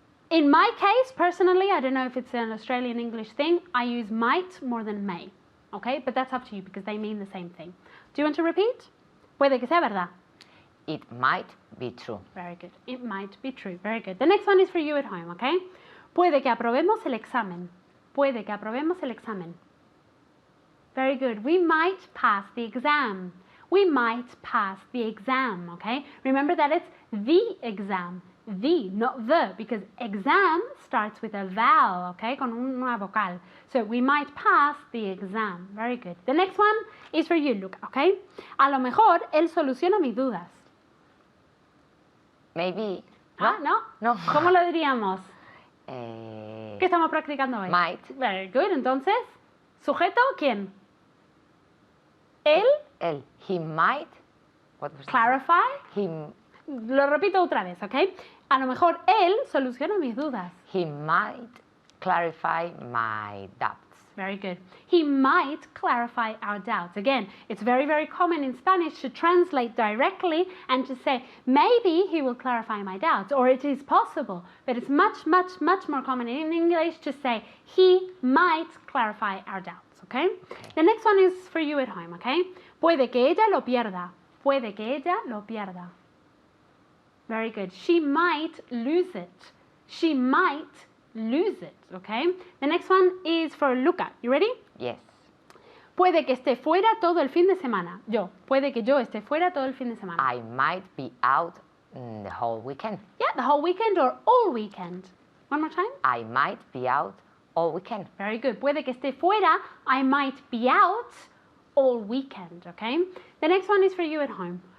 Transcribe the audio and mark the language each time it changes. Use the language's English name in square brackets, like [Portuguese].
[English] In my case, personally, I don't know if it's an Australian English thing, I use might more than may, okay? But that's up to you because they mean the same thing. Do you want to repeat? [Spanish] Puede que sea verdad. [English] It might be true. Very good. It might be true. Very good. The next one is for you at home, okay? [Spanish] Puede que aprobemos el examen. Puede que aprobemos el examen. [English] Very good. We might pass the exam. We might pass the exam, okay? Remember that it's the exam. The, not the, because exam starts with a vowel, okay? [Spanish] Con una vocal. [English] So we might pass the exam. Very good. The next one is for you, Luca, okay? [Spanish] A lo mejor él soluciona mis dudas. [English] Maybe. [Spanish] Ah, no. No. ¿Cómo lo diríamos? Eh, ¿Qué estamos practicando hoy? [English] might. Very good. [Spanish] Entonces, ¿sujeto quién? Él, [English] Él. He might. What was clarify. He [Spanish] Lo repito otra vez, ¿ok? A lo mejor él soluciona mis dudas. [English] might clarify my doubts. Very good. He might clarify our doubts. Again, it's very, very common in Spanish to translate directly and to say, maybe he will clarify my doubts, or it is possible. But it's much, much, much more common in English to say, he might clarify our doubts, okay? The next one is for you at home, okay? [Spanish] Puede que ella lo pierda. Puede que ella lo pierda. [English] Very good. She might lose it. She might lose it, okay? The next one is for Luca. You ready? Yes. [Spanish] Puede que esté fuera todo el fin de semana. Puede que yo esté fuera todo el fin de semana. [English] I might be out the whole weekend. Yeah, the whole weekend or all weekend. One more time. I might be out all weekend. Very good. [Spanish] Puede que esté fuera. [English] I might be out all weekend, okay? The next one is for you at home.